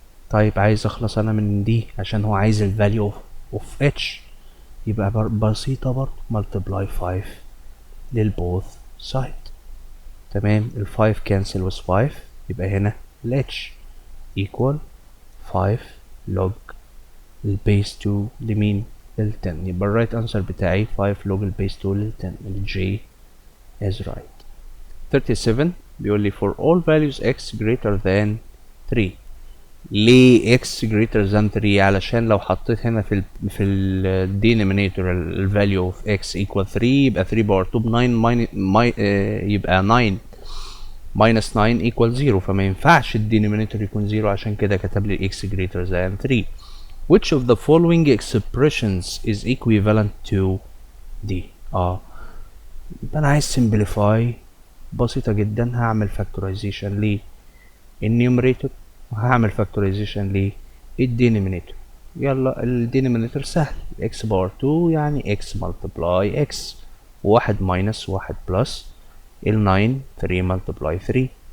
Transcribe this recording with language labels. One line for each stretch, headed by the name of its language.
Arabic: طيب عايز اخلص انا من دي عشان هو عايز الفاليو اوف H، يبقى بسيطة برضه multiply 5 للبوث سايد. تمام. ال 5 cancel with 5، يبقى هنا ال H equal 5 log البيس 2 لمين؟ لل 10. يبقى الرايت انسر بتاعي 5 log البيس 2 لل 10. ال J is right. 37 بيقول لي
English: for all values x greater than 3.
Arabic: ليه x greater than 3؟ علشان لو حطيت هنا في ال denominator ال value of x equal 3، يبقى 3 باور 2 ب 9 يبقى 9 minus 9 equal 0، فما ينفعش ال denominator يكون 0، عشان كده كتب لي x greater than 3.
English: which of the following expressions is equivalent to d؟
Arabic: يبقى انا عايز simplify بسيطة جدا. هعمل factorization للنيومريتور وهعمل factorization للدينومينيتور. يلا الدينومينيتور سهل، x باور 2 يعني x multiply x، واحد minus واحد plus ال 9 3 multiply 3.